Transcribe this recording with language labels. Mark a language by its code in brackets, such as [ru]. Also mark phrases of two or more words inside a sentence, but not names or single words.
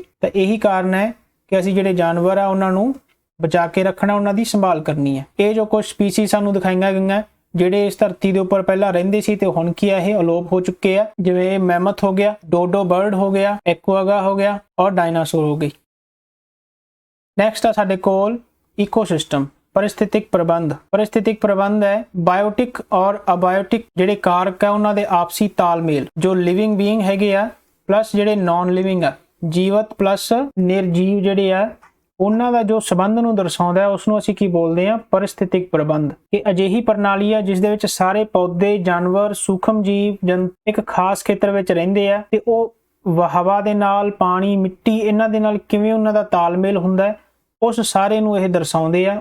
[pa] ਤਾਂ ਇਹੀ ਕਾਰਨ ਹੈ ਕਿ ਅਸੀਂ ਜਿਹੜੇ ਜਾਨਵਰ ਆ ਉਹਨਾਂ ਨੂੰ ਬਚਾ ਕੇ ਰੱਖਣਾ, ਉਹਨਾਂ ਦੀ ਸੰਭਾਲ ਕਰਨੀ ਹੈ। ਇਹ ਜੋ ਕੁਝ ਸਪੀਸੀਜ਼ ਸਾਨੂੰ ਦਿਖਾਈਆਂ ਗਈਆਂ ਜਿਹੜੇ ਇਸ ਧਰਤੀ ਦੇ ਉੱਪਰ ਪਹਿਲਾਂ ਰਹਿੰਦੇ ਸੀ ਤੇ ਹੁਣ ਕੀ ਹੈ ਇਹ ਅਲੋਪ ਹੋ ਚੁੱਕੇ ਆ। ਜਿਵੇਂ ਮੈਮਥ ਹੋ ਗਿਆ, [en] dodo bird [pa] ਹੋ ਗਿਆ, ਐਕੁਆਗਾ ਹੋ ਗਿਆ ਔਰ ਡਾਇਨਾਸੌਰ ਹੋ ਗਈ। ਨੈਕਸਟ ਆ ਸਾਡੇ ਕੋਲ ਇਕੋਸਿਸਟਮ, [hi] परिस्थितिक प्रबंध। परिस्थितिक प्रबंध है बायोटिक और अबायोटिक [pa] ਜਿਹੜੇ ਕਾਰਕ ਹੈ ਉਹਨਾਂ ਦੇ ਆਪਸੀ ਤਾਲਮੇਲ। ਜੋ [en] living being [pa] ਹੈਗੇ ਆ ਪਲੱਸ ਜਿਹੜੇ [en] non living [pa] ਆ, ਜੀਵਤ ਪਲੱਸ ਨਿਰਜੀਵ ਜਿਹੜੇ ਆ, ਉਹਨਾਂ ਦਾ ਜੋ ਸੰਬੰਧ ਨੂੰ ਦਰਸਾਉਂਦਾ ਹੈ ਉਸ ਨੂੰ ਅਸੀਂ ਕੀ ਬੋਲਦੇ ਹਾਂ? ਪਰਿਸਥਿਤਿਕ ਪ੍ਰਬੰਧ। ਇਹ ਅਜਿਹੀ ਪ੍ਰਣਾਲੀ ਹੈ ਜਿਸ ਦੇ ਵਿੱਚ ਸਾਰੇ ਪੌਦੇ, ਜਾਨਵਰ, ਸੂਖਮ ਜੀਵ ਇੱਕ ਖਾਸ ਖੇਤਰ ਵਿੱਚ ਰਹਿੰਦੇ ਆ ਤੇ ਉਹ ਹਵਾ ਦੇ ਨਾਲ, ਪਾਣੀ, ਮਿੱਟੀ ਇਹਨਾਂ ਦੇ ਨਾਲ ਕਿਵੇਂ ਉਹਨਾਂ ਦਾ ਤਾਲਮੇਲ ਹੁੰਦਾ ਹੈ ਉਸ ਸਾਰੇ ਨੂੰ ਇਹ ਦਰਸਾਉਂਦੇ ਆ।